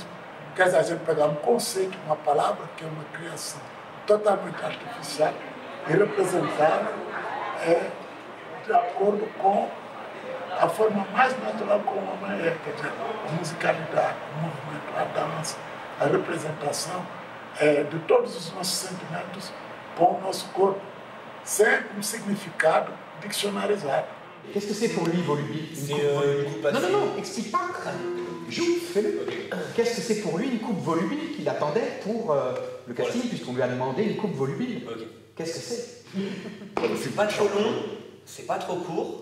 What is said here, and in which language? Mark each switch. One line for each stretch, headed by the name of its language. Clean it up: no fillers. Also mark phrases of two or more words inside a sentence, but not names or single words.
Portuguese: Quer dizer, a gente pegar um conceito, uma palavra, que é uma criação totalmente artificial, e representar de acordo com a forma mais natural como o homem é, quer dizer, a musicalidade, o movimento, a dança, a representação de todos os nossos sentimentos com o nosso corpo, sem um significado diccionarisado.
French: Qu'est-ce que c'est pour lui, volubile? Non, explique pas. Joue, fais-le. Qu'est-ce que c'est pour lui une coupe volubile qu'il attendait pour le casting, puisqu'on lui a demandé une coupe volubile? Qu'est-ce que c'est? C'est pas trop long, c'est pas trop court.